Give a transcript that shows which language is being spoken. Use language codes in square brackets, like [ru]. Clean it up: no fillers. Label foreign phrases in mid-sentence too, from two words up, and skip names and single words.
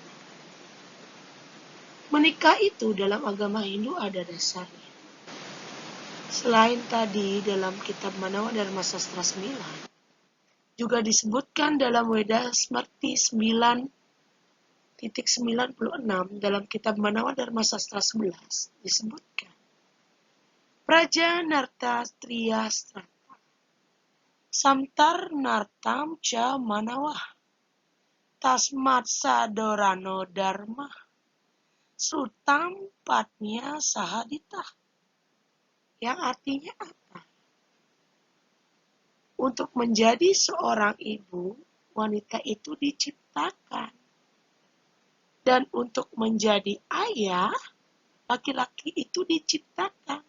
[id] Menikah itu dalam agama Hindu ada dasarnya. Selain tadi dalam Kitab Manawa Dharma Sastra 9, juga disebutkan dalam Weda Smarti 9.96 dalam Kitab Manawa Dharma Sastra 11 disebutkan [sa] Praja Narta Triya Strata Samtar Nartam Ca Manawah Tasmat Sadorano Dharma Sutam Patnya Sahaditah, [id] yang artinya apa? Untuk menjadi seorang ibu, wanita itu diciptakan. Dan untuk menjadi ayah, laki-laki itu diciptakan.